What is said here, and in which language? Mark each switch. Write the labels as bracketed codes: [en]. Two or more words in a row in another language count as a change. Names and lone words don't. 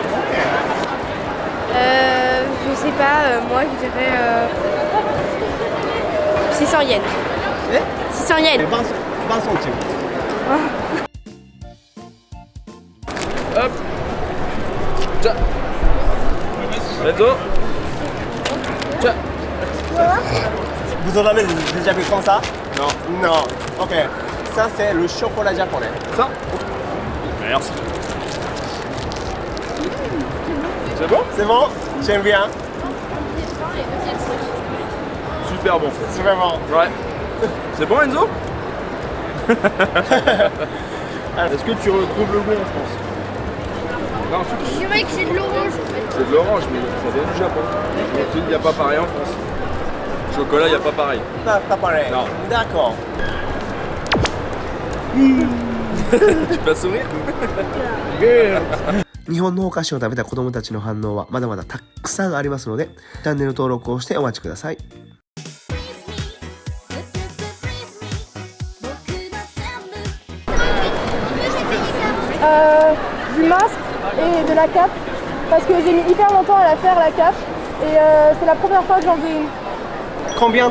[fr] Je sais pas, moi je dirais 600 yens. 600 yens. 20 centimes. Hop. Tiens. [en] Let's go. [fr] Tiens. Vous en avez déjà vu comme ça? Non. Non. Ok. Ça c'est le chocolat japonais. Ça? Merci. C'est bon? C'est bon? J'aime bien. Super bon. Super bon. Ouais. C'est bon Enzo? Est-ce que tu retrouves le goût en France? Non, Je dirais que c'est de l'orange. c'est de l'orange, mais ça vient du Japon. Il n'y a pas pareil en France. Chocolat, il n'y a pas pareil. Pas pareil. Non. D'accord. Tu peux sourire? [ja] 日本のお菓子を食べた子供たちの反応はまだまだたくさんありますので、チャンネル登録をしてお待ちください。 [fr] Du masque et de la cape parce que j'ai mis hyper longtemps à la faire la cape et c'est la première fois que j'en fais une.